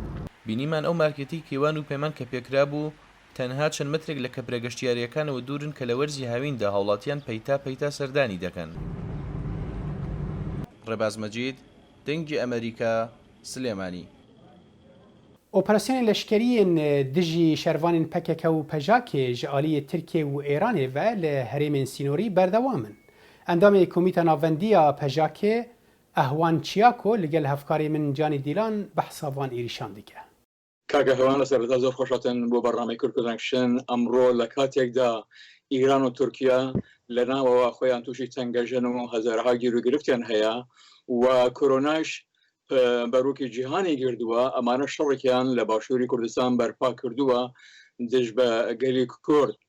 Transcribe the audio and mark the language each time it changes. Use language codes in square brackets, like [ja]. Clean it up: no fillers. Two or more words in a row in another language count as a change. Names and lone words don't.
[ckb] بینیمان ئەو مارکێتی کێوان و پەیمان کە پێکرا بوو تەنها چەند مترێک لە کەپرە گەشتیاریەکانەوە دوورن کە لە وەرزی هاویندا هاوڵاتیان پەیتا سەردانی دەکەن. ڕێباز مەجید، دەنگی ئەمریکا، سلێمانی. [ku] ئۆپەراسیۆنên leşkeriyên dijî şervanên PKK û pejakê ji aliyê Tirkiye û Îranê ve li herêmên sînorî berdewam in. Endamê Komîta Navendiya Pejakê Ehwan Çiyako li gel hevkarê min Canî Dîlan behsa van êrîşan dike. [ckb] کاگەهێوانە سەرەتا زۆر خۆشاتن بۆ بەڕنامەی کورکردنکشن ئەمڕۆ لە کاتێکدا ئیران و تورکیا لە ناوەوە خۆیان تووشی تەنگەژن و هەزارها گیر و گرفتیان هەیە و کۆرۆناش بەڕووکی جیهانی گردووە ئەمانە شەڕێکیان لە باشووری کوردستان بەرپا کردووە دژ بە گەلی کورد.